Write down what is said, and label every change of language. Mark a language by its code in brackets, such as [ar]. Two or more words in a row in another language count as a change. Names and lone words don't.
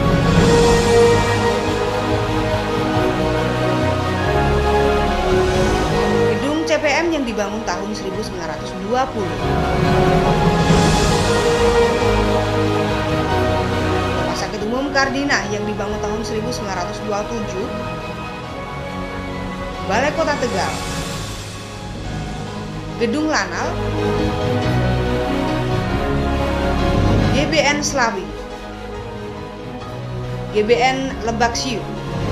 [id] Gedung CPM yang dibangun tahun 1920. Rumah Sakit Umum Kardina yang dibangun tahun 1927. Balai Kota Tegal. Gedung Lanal, GBN Slawi, GBN Lebak Siu,